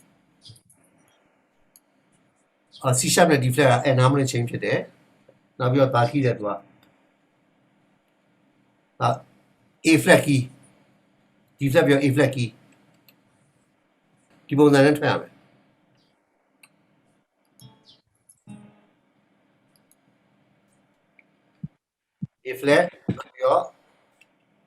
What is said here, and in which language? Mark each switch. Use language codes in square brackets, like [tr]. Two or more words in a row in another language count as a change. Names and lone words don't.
[en] C sharp [my] နဲ့ [en] D flat [my] က [en] enamel chain [my] ဖြစ်တယ်နောက်ပြီးတော့ဘာ key လဲသူက [en] A flat key D flat [my] ပြော [en] A flat key [my] ဒီပုံစံနဲ့ထွက်ရမယ် [en] A flat [my] ပြီးတော့